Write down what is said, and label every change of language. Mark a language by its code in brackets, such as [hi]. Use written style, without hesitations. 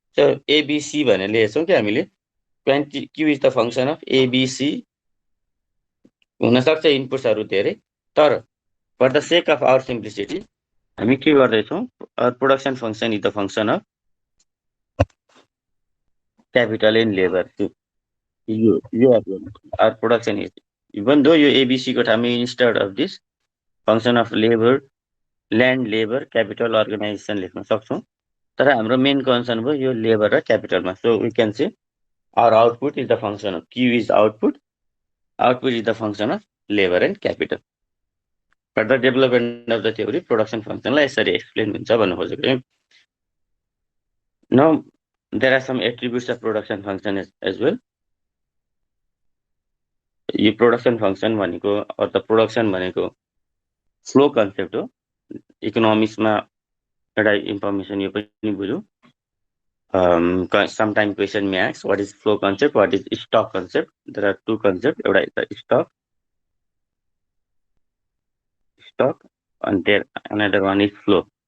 [ne] So ABC भनेर लेखेछौँ कि हामीले [en] Q is the function of ABC हुनसक्छ इनपुट्सहरू धेरै, तर for the sake of our simplicity [ne] हामी के गर्दैछौँ [en] Production function is the function of capital and labour. [ne] यो our production is even though यो एबिसी को ठाउँमा [en] instead of this function of labour [ne] land labour capital organisation लेख्न सक्छौँ। तर हाम्रो मेन कन्सर्न भयो यो लेबर र क्यापिटलमा। [en] So we can say our output is the function of Q is output, output is the function of labour and capital. Further development of the theory production फङ्सनलाई [ne] यसरी explain हुन्छ भन्नु खोजेको। [en] Now there are some attributes of production function as well. [ne] यो production function भनेको अथवा production भनेको flow concept हो। इकोनोमिक्समा एउटा इन्फर्मेसन यो पनि बुझौँ। [en] Sometime question may ask what is flow concept, what is stock concept. There are 2 concept, [ne] एउटा stock अनि [en] There another one is flow.